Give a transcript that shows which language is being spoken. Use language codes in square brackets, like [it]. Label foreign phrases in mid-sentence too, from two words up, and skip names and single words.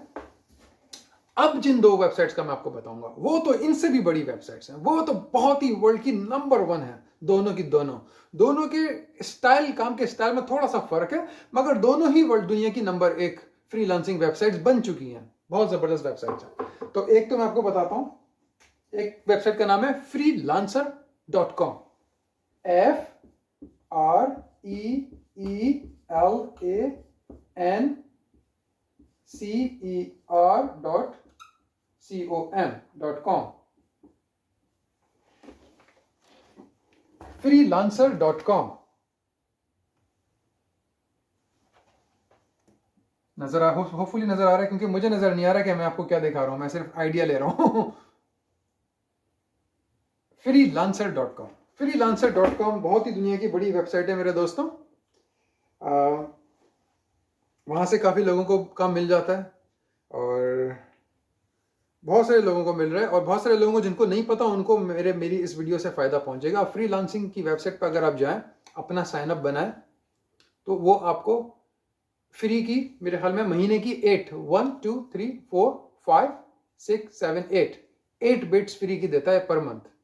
[hi] अब जिन दो वेबसाइट्स का मैं आपको बताऊंगा वो तो इनसे भी बड़ी वेबसाइट्स हैं, वो तो बहुत ही वर्ल्ड की नंबर 1 है। दोनों की दोनों के स्टाइल, काम के स्टाइल में थोड़ा सा फर्क है, मगर दोनों ही वर्ल्ड दुनिया की नंबर 1 [en] freelancing websites [hi] बन चुकी हैं। बहुत जबरदस्त वेबसाइट्स हैं। तो एक तो मैं आपको बताता हूं, एक वेबसाइट का नाम है freelancer.com, freelancer.com, freelancer.com। होपफुली नजर आ रहा है, क्योंकि मुझे नजर नहीं आ रहा कि मैं आपको क्या दिखा रहा हूं, मैं सिर्फ आइडिया ले रहा हूं। freelancer.com, freelancer.com बहुत ही दुनिया की बड़ी वेबसाइट है मेरे दोस्तों। वहां से काफी लोगों को काम मिल जाता है, और बहुत सारे लोगों को मिल रहा है, और बहुत सारे लोगों को जिनको नहीं पता उनको मेरी इस वीडियो से फायदा पहुंचेगा। फ्रीलांसिंग की वेबसाइट पर अगर आप जाएं, अपना [en] sign up [hi] बनाएं, तो वो आपको फ्री की, मेरे ख्याल में महीने की 8 बिट्स फ्री की देता है [en] per month.